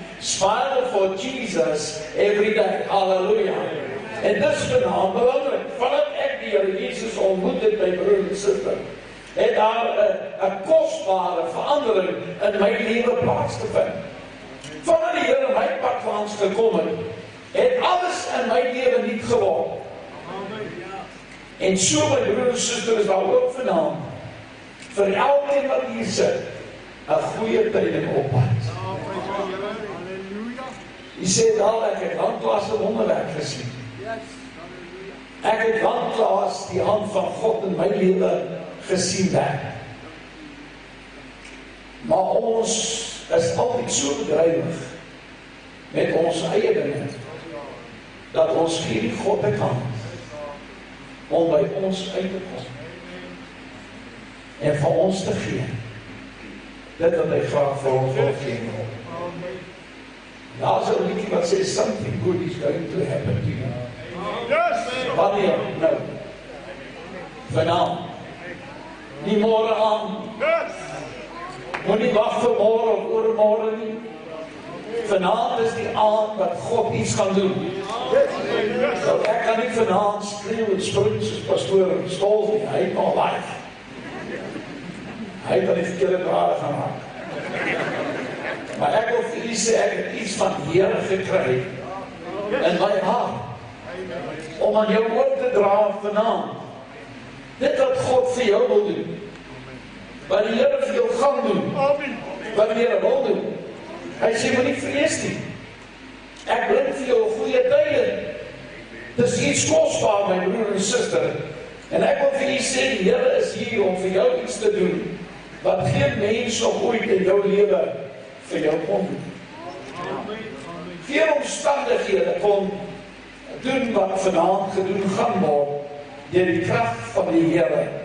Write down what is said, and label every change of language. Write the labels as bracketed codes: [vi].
[en] Smile for Jesus every day. [af] Halleluja. En dis vanaand belangrik. Vandat ek die Here Jesus ontmoet het, my broer en suster, het daar 'n kosbare verandering in my lewe plaasgevind. Vandat die Here my pad langs gekom het alles in my lewe nuut geword. En so, my broer en suster, is daar ook vanaand vir elkeen wat hier sit 'n goeie tyding op pad. Jy sê daar, ek het landklaas 'n wonderwerk gesien. Ek het landklaas die hand van God in my lewe gesien werk. Maar ons is altyd so bedrywig met ons eie dinge, dat ons gee nie God 'n kans om by ons uit te kom en vir ons te gee dit wat hy graag vir ons wil gee. Daar's 'n liedjie wat sê, [en] something good is going to happen to you. [af] Wanneer? Nou. Vanaand. Nie môre aan. Moenie wag vir môre of oormôre nie. Vanaand is die aand wat God iets gaan doen. Nou, ek kan nie vanaand skreeuw en spring soos pastoor Stols nie. Hy het al lief. Hy het al die verkeerde drade gemaak. Maar ek wil vir u sê, ek het iets van die Here gekry in my hart om aan jou oor te dra vanaand. Dit wat God vir jou wil doen, wat die Here vir jou gaan doen, wat die Here wil doen. Hy sê, moet nie vrees nie. Ek bring vir jou 'n goeie tyding. Dis iets kosbaar, my broer en suster. En ek wil vir u sê, die Here is hier om vir jou iets te doen wat geen mens nog ooit in jou lewe vir jou kon doen. Geen omstandighede kon doen wat vanaand gedoen gaan word deur die krag van die Here.